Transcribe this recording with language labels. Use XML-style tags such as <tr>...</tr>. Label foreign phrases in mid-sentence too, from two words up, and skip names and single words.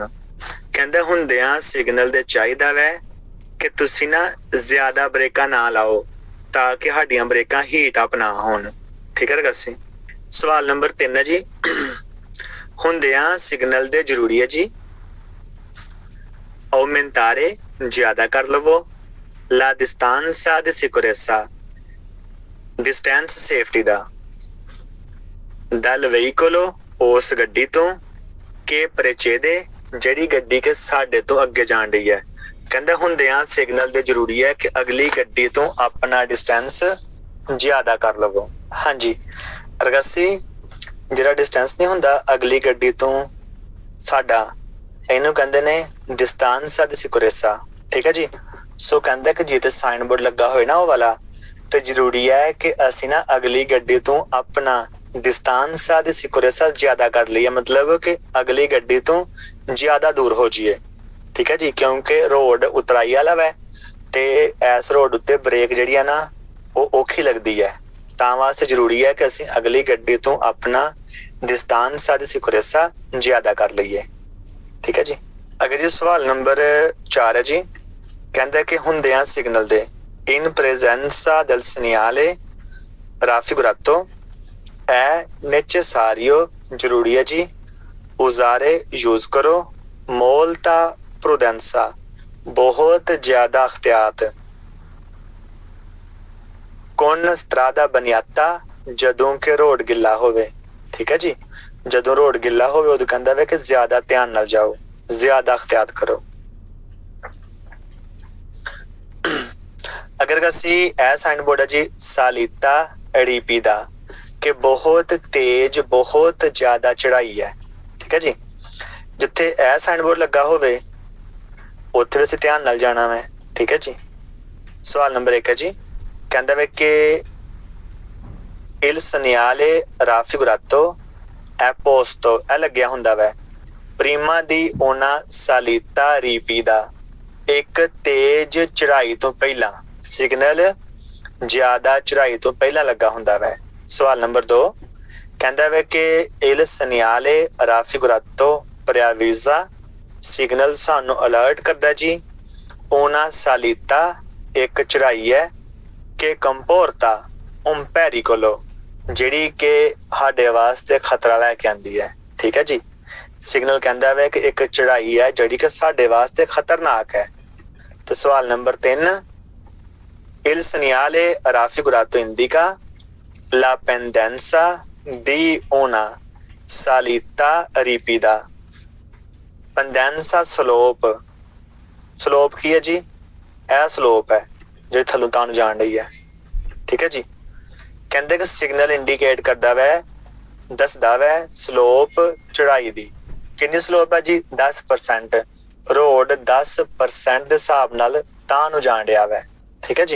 <pa>ਕਹੰਦਾ ਹੁੰਦਿਆਂ ਸਿਗਨਲ ਦੇ ਚਾਹੀਦਾ ਵੈ ਕਿ ਤੁਸੀਂ ਨਾ ਜ਼ਿਆਦਾ ਬ੍ਰੇਕਾਂ ਨਾ ਲਾਓ ਤਾਕਿ ਸਾਡੀਆਂ ਬ੍ਰੇਕਾਂ ਹੀਟ ਅਪ ਨਾ ਹੋਣ। ਠੀਕ ਹੈ ਗੱਸੀ, ਸਵਾਲ ਨੰਬਰ 3 ਹੈ ਜੀ, ਹੁੰਦਿਆਂ ਸਿਗਨਲ ਦੇ ਜ਼ਰੂਰੀ ਹੈ ਜੀ aumentare ਜ਼ਿਆਦਾ ਕਰ ਲਵੋ,</pa> <it>la distanza di sicurezza</it> <pa>ਡਿਸਟੈਂਸ ਸੇਫਟੀ ਦਾ,</pa> <it>dal veicolo</it> <pa>ਉਸ ਗੱਡੀ ਤੋ, ਕੇ ਪਰੇਚੇਦੇ ਜਿਹੜੀ ਗੱਡੀ के ਸਾਡੇ ਤੋਂ ਅੱਗੇ ਜਾਣ ਰਹੀ ਹੈ। ਕਹਿੰਦਾ ਹੁੰਦਿਆਂ ਸਿਗਨਲ ਦੇ ਜ਼ਰੂਰੀ ਹੈ ਕਿ ਅਗਲੀ ਗੱਡੀ ਤੋਂ ਆਪਣਾ ਡਿਸਟੈਂਸ ਜ਼ਿਆਦਾ ਕਰ ਲਵੋ। ਹਾਂਜੀ ਅਰਗਾਸੀ ਜਿਹੜਾ ਡਿਸਟੈਂਸ ਨਹੀਂ ਹੁੰਦਾ ਅਗਲੀ ਗੱਡੀ ਤੋਂ ਸਾਡਾ, ਇਹਨੂੰ ਕਹਿੰਦੇ ਨੇ</pa> <it>distanza di sicurezza।</it> <pa>ਠੀਕ ਹੈ ਜੀ। ਸੋ ਕਹਿੰਦਾ ਕਿ ਜਿੱਥੇ ਸਾਈਨ ਬੋਰਡ ਲੱਗਾ ਹੋਏ ਨਾ ਉਹ ਵਾਲਾ, ਤੇ ਜ਼ਰੂਰੀ ਹੈ ਕਿ ਅਸੀਂ ਨਾ ਅਗਲੀ ਗੱਡੀ ਤੋਂ ਆਪਣਾ</pa> <it>distanza di sicurezza</it> <pa>ਜ਼ਿਆਦਾ ਕਰ ਲਈਏ, ਮਤਲਬ ਕਿ ਅਗਲੀ ਗੱਡੀ ਤੋਂ ਜ਼ਿਆਦਾ ਦੂਰ ਹੋ ਜਾਈਏ। ਠੀਕ ਹੈ ਜੀ। ਕਿਉਂਕਿ ਰੋਡ ਉਤਰਾਈ ਵਾਲਾ ਵੈ ਤੇ ਇਸ ਰੋਡ ਉੱਤੇ ਬ੍ਰੇਕ ਜਿਹੜੀ ਆ ਨਾ ਉਹ ਔਖੀ ਲੱਗਦੀ ਹੈ, ਤਾਂ ਵਾਸਤੇ ਜ਼ਰੂਰੀ ਹੈ ਕਿ ਅਸੀਂ ਅਗਲੀ ਗੱਡੀ ਤੋਂ ਆਪਣਾ</pa> <it>distanza di sicurezza</it> <pa>ਜ਼ਿਆਦਾ ਕਰ ਲਈਏ। ਠੀਕ ਹੈ ਜੀ। ਅਗਰ ਜੀ ਸਵਾਲ ਨੰਬਰ 4 ਹੈ ਜੀ। ਕਹਿੰਦਾ ਕਿ ਹੁੰਦਿਆਂ ਸਿਗਨਲ ਦੇ</pa> <it>in presenza del segnale raffigurato è necessario</it> <pa>ਜ਼ਰੂਰੀ ਹੈ ਜੀ usare use ਕਰੋ</pa> <it>molta prudenza</it> <pa>ਬਹੁਤ ਜ਼ਿਆਦਾ ਅਖਤਿਆਤ</pa> <it>con strada bagnata</it> <pa>ਜਦੋਂ ਕਿ ਰੋਡ ਗਿੱਲਾ ਹੋਵੇ। ਠੀਕ ਹੈ ਜੀ। ਜਦੋਂ ਰੋਡ ਗਿੱਲਾ ਹੋਵੇ ਉਦੋਂ ਕਹਿੰਦਾ ਵੇ ਕਿ ਜ਼ਿਆਦਾ ਧਿਆਨ ਨਾਲ ਜਾਓ, ਜ਼ਿਆਦਾ ਅਖਤਿਆਤ ਕਰੋ। ਅਗਰ ਅਸੀਂ ਇਹ ਸਾਈਨ ਬੋਰਡ ਹੈ ਜੀ ਸਾਲੀਤਾ ਅੜੀਪੀ ਦਾ ਕਿ ਬਹੁਤ ਤੇਜ਼ ਬਹੁਤ ਜ਼ਿਆਦਾ ਚੜਾਈ ਹੈ। ਠੀਕ ਹੈ ਜੀ। ਜਿੱਥੇ ਇਹ ਸਾਈਨ ਬੋਰਡ ਲੱਗਾ ਹੋਵੇ ਉੱਥੇ ਅਸੀਂ ਧਿਆਨ ਨਾਲ ਜਾਣਾ ਵੈ। ਠੀਕ ਹੈ ਜੀ। ਸਵਾਲ ਨੰਬਰ 1 ਹੈ ਜੀ। ਕਹਿੰਦਾ ਵੇ ਕਿ</pa> <it>il segnale raffigurato è posto</it> <pa>ਇਹ ਲੱਗਿਆ ਹੁੰਦਾ ਵੈ</pa> <it>prima di una salita ripida</it> <pa>ਇੱਕ ਤੇਜ਼ ਚੜਾਈ ਤੋਂ ਪਹਿਲਾਂ, ਸਿਗਨਲ ਜ਼ਿਆਦਾ ਚੜਾਈ ਤੋਂ ਪਹਿਲਾਂ ਲੱਗਾ ਹੁੰਦਾ ਵੈ। ਸਵਾਲ ਨੰਬਰ 2 ਕਹਿੰਦਾ ਵੇ ਕਿ</pa> <it>il segnale raffigurato preavvisa</it> <pa>ਸਿਗਨਲ ਸਾਨੂੰ ਅਲਰਟ ਕਰਦਾ ਜੀ</pa> <it>una salita</it> <pa>ਇੱਕ ਚੜਾਈ ਹੈ ਕਿ</pa> <it>comporta un pericolo</it> <pa>ਜਿਹੜੀ ਕਿ ਸਾਡੇ ਵਾਸਤੇ ਖਤਰਾ ਲੈ ਕੇ ਆਂਦੀ ਹੈ। ਠੀਕ ਹੈ ਜੀ। ਸਿਗਨਲ ਕਹਿੰਦਾ ਵੇ ਕਿ ਇੱਕ ਚੜਾਈ ਹੈ ਜਿਹੜੀ ਕਿ ਸਾਡੇ ਵਾਸਤੇ ਖਤਰਨਾਕ ਹੈ। ਤੇ ਸਵਾਲ ਨੰਬਰ 3</pa> <it>il segnale raffigurato indica la pendenza di una salita ripida pendenza slope</it> <pa>ਸਲੋਪ ਕੀ ਹੈ ਜੀ? ਇਹ ਸਲੋਪ ਹੈ ਜਿਹੜੀ ਥੱਲੋਂ ਤਾਂ ਨੂੰ ਜਾਣ ਰਹੀ ਹੈ। ਠੀਕ ਹੈ ਜੀ। ਕਹਿੰਦੇ ਕਿ ਸਿਗਨਲ ਇੰਡੀਕੇਟ ਕਰਦਾ ਵੈ, ਦੱਸਦਾ ਵੈ ਸਲੋਪ ਚੜਾਈ ਦੀ। ਕਿੰਨੀ ਸਲੋਪ ਹੈ ਜੀ? 10%। ਰੋਡ 10% ਦੇ ਹਿਸਾਬ ਨਾਲ ਤਾਂ ਨੂੰ ਜਾਣ ਰਿਹਾ ਵੈ। ਠੀਕ ਹੈ ਜੀ।</pa>